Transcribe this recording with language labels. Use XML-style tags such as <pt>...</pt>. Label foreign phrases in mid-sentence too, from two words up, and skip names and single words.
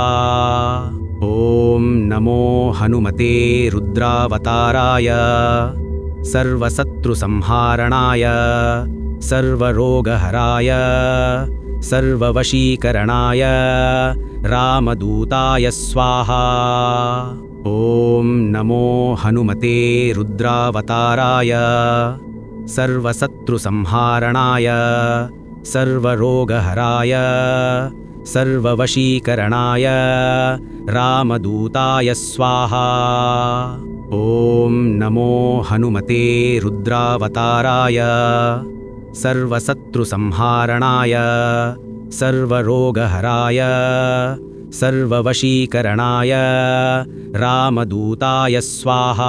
<sa>ఓం నమో హనుమతే రుద్రావతారాయ సర్వశత్రుసంహారణాయ సర్వరోగహరాయ సర్వవశీకరణాయ రామదూతాయ స్వాహా. ఓం నమో హనుమతే రుద్రావతారాయ సర్వశత్రుసంహారణాయ सर्वरोगहराय सर्ववशीकरणाय रामदूताय स्वाहा। ॐ नमो हनुमते रुद्रावताराय सर्वशत्रुसंहारणाय सर्वरोगहराय सर्ववशीकरणाय रामदूताय स्वाहा।</sa>